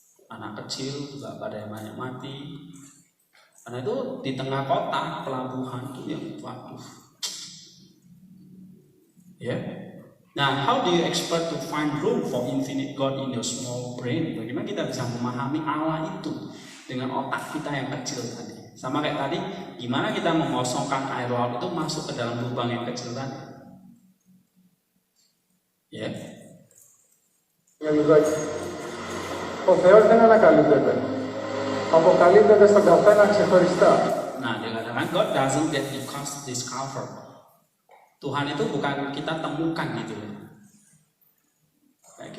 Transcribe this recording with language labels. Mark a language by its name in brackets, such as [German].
[Indonesian] Anak kecil juga pada yang banyak mati. Karena itu di tengah kota pelabuhan itu yang waduh. Ya. [English] Nah, how do you expect to find room for infinite God in your small brain? [Indonesian] Bagaimana kita bisa memahami Allah itu dengan otak kita yang kecil tadi? Sama kayak tadi, gimana kita mengosongkan air laut itu masuk ke dalam lubang yang kecil tadi? Ya. [Greek] Για λιγάκι. Ο Θεός δεν ανακαλύπτεται. Αποκαλύπτεται στον καθένα ξεχωριστά. [English] Nah, [Indonesian] dia katakan [English] God doesn't get discovered. [Indonesian] Tuhan itu bukan kita temukan gitu loh. Kayak